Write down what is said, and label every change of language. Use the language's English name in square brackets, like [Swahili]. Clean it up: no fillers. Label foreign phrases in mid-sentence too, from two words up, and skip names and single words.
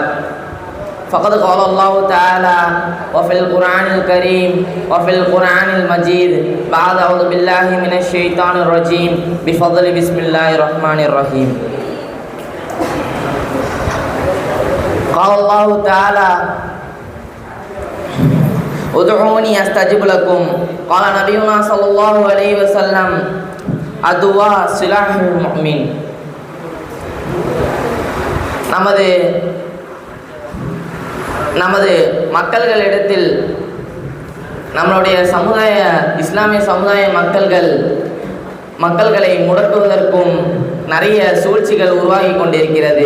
[Arabic] فقد قال الله تعالى وفي القرآن الكريم وفي القرآن المجيد بعد أعوذ بالله من الشيطان الرجيم بفضل بسم الله الرحمن الرحيم. قال الله تعالى ادعوني أستجب لكم. قال نبينا صلى الله عليه وسلم الدعاء سلاح المؤمن. [Tamil] நமது மக்கள்களிடத்தில் நம்மளுடைய இஸ்லாமிய சமுதாய மக்களை முடக்குவதற்கும் நிறைய சூழ்ச்சிகள் உருவாகி கொண்டிருக்கிறது.